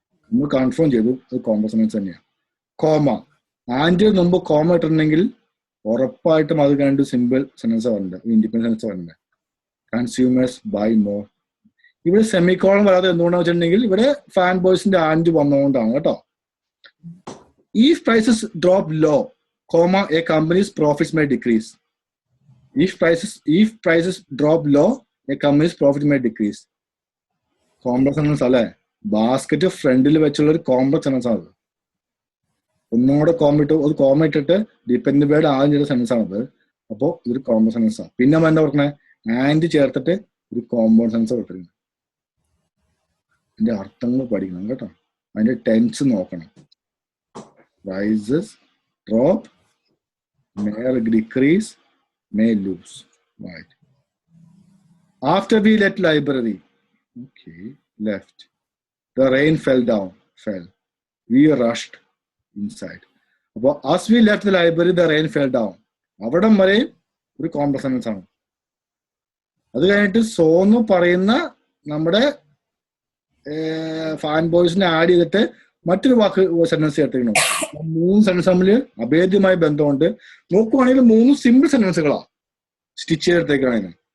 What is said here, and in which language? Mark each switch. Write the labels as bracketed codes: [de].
[ml] നമ്മൾ കൺഫേം ചെയ്തു അത് കോംപ്ലക്സ് സെന്റൻസ് തന്നെയാണ്. കോമ, ആൻഡ് മുമ്പ് കോമ ഇട്ടിട്ടുണ്ടെങ്കിൽ ഉറപ്പായിട്ടും അത് കഴിഞ്ഞിട്ട് സിമ്പിൾ സെന്റൻസ് വരണ്ടേ, ഇൻഡിപെൻഡന്റ് സെന്റൻസ് വരണ്ടേ. [en] Consumers buy more. [ml] ഇവിടെ സെമിക്കോളം വരാതെ എന്തുകൊണ്ടാന്ന് വെച്ചിട്ടുണ്ടെങ്കിൽ ഇവിടെ ഫാൻ ബോയ്സിന്റെ ആൻഡ് വന്നുകൊണ്ടാണ് കേട്ടോ. [en] If prices drop low, comma, a company's profits may decrease. If prices drop low, a company's profit may decrease. [ml] Complex sentence അല്ലേ? Basket ഫ്രണ്ടിൽ വെച്ചുള്ള ഒരു കോംപ്ലക്സ് സെന്റൻസ് ആണ്. ഒന്നും കൂടെ കോമ ഇട്ടിട്ട് ഡിപ്പെൻഡ് വേർഡ് ആദ്യം ചെയ്ത സെന്റൻസ് ആണത്. അപ്പോൾ ഇതൊരു കോംപ്ലക്സ് സെന്റൻസ് ആണ്. പിന്നെ നമ്മൾ എന്താ പറഞ്ഞത്, ആൻഡ് ചേർത്തിട്ട് ഒരു കോമ്പൗണ്ട് സെന്റൻസ് കൊടുത്തിരുന്നു. അതിന്റെ അർത്ഥങ്ങൾ പഠിക്കണം കേട്ടോ, അതിന്റെ ടെൻസ് നോക്കണം. [en] Rises, drop, may decrease, may lose. Right. After we left library, okay, left. The rain fell down, fell. We rushed inside. അപ്പോൾ as we left the library, the rain fell down. [ml] അവിടം വരെ ഒരു complex sentence ആണ്. അത് കഴിഞ്ഞിട്ട് സോന്ന് പറയുന്ന നമ്മുടെ fan ബോയ്സിനെ add ചെയ്തിട്ട് മറ്റൊരു വാക്ക് സെന്റൻസ് ചേർത്തിരിക്കണം. 3 സെന്റൻസ് തമ്മിൽ അഭേദ്യമായ ബന്ധമുണ്ട്. നോക്കുവാണെങ്കിൽ 3 സിമ്പിൾ സെന്റൻസുകളാ സ്റ്റിച്ച് ചെയ്തെടുത്തേക്കാണ്.